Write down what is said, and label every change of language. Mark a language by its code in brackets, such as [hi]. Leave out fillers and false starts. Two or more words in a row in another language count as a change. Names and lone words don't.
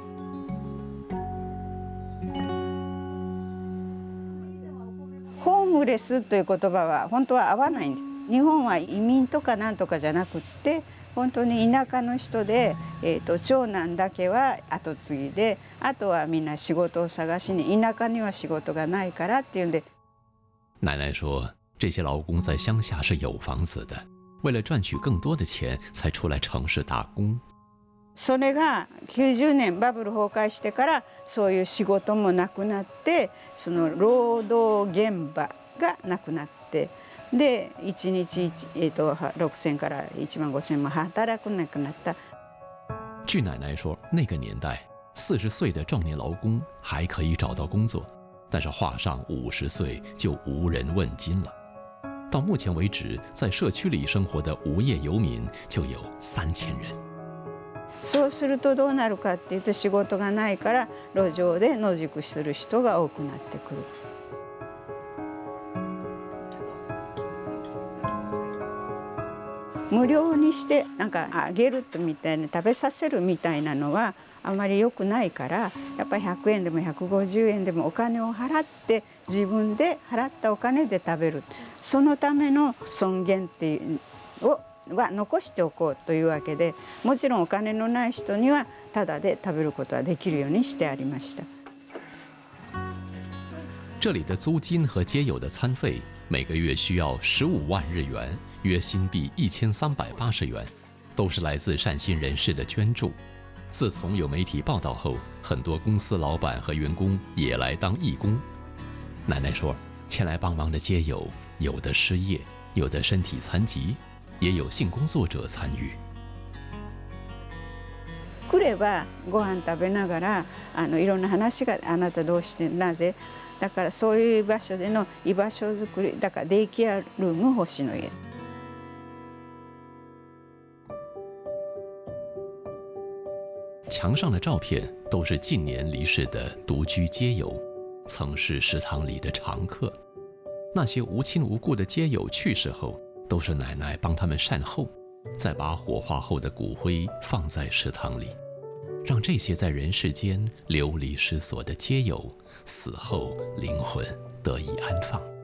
[ja] ホームレスという言葉は本当は合わないんです。日本は移民とかなんとかじゃなくって本当に田舎の人で、長男だけは後継ぎで、あとはみんな仕事を探しに、田舎には仕事がないからっていうんで。 [zh] 奶奶说，这些劳工在乡下是有房子的，为了赚取更多的钱才出来城市打工。 [ja] それが90年バブル崩壊してからそういう仕事もなくなって、その労働現場がなくなって。で1日6000から15000も働くなくなった。 [zh] 据奶奶说，那个年代40岁的壮年劳工还可以找到工作，但是画上50岁就无人问津了。到目前为止，在社区里生活的无业游民就有3000人。 [ja] そうするとどうなるかっていうと、仕事がないから路上で野宿する人が多くなってくる。無料にしてなんかあげるみたいな、食べさせるみたいなのはあまり良くないから、やっぱり100円でも150円でもお金を払って自分で払ったお金で食べる、そのための尊厳っていうのは残しておこうというわけで、もちろんお金のない人にはタダで食べることはできるようにしてありました。 [zh] 这里的租金和街友的餐费每个月需要15万日元，约新币1380元，都是来自善心人士的捐助。自从有媒体报道后，很多公司老板和员工也来当义工。奶奶说，前来帮忙的街友有的失业，有的身体残疾，也有性工作者参与。 [ja] 来ればご飯食べながらいろんな話が、あなたどうしてなぜ、だからそういう場所での居場所づくり、だからデイケアルーム星の家。 [zh] 墙上的照片都是近年离世的独居街友，曾是食堂里的常客。那些无亲无故的街友去世后，都是奶奶帮他们善后，再把火化后的骨灰放在食堂里，让这些在人世间流离失所的街友死后灵魂得以安放。